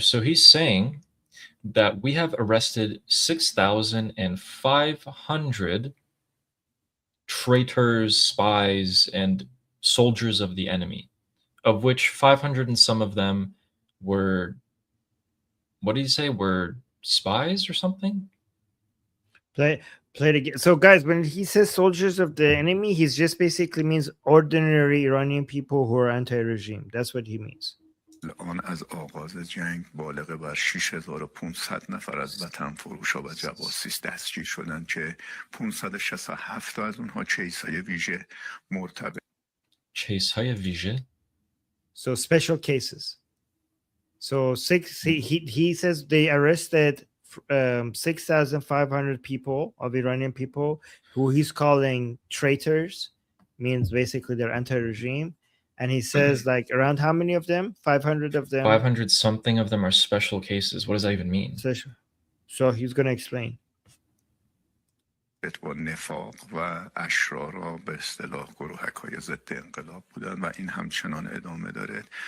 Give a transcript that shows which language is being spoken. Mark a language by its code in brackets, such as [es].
[en] So he's saying that we have arrested 6,500 traitors, spies, and soldiers of the enemy, of which 500 and some of them were, what did he say, were spies or something? Play it again. So guys, when he says soldiers of the enemy, he's just basically means ordinary Iranian people who are anti-regime. That's what he means. [fa] الان از آغاز جنگ بالغ بر 6500 نفر از وطن فروشا و جواسیس دستگیر شدند که 567 از اونها کیس‌های ویژه مرتبط کیس‌های ویژه? [en] So special cases. So he says they arrested 6,500 people of Iranian people who he's calling traitors, means basically they're anti-regime. And he says like around how many of them? 500 of them. 500 something of them are special cases. What does that even mean? So he's going to explain. [fa] با نفاق و اشرارا به اصطلاح گروهک‌های ضد انقلاب بودن و این همچنان ادامه داره.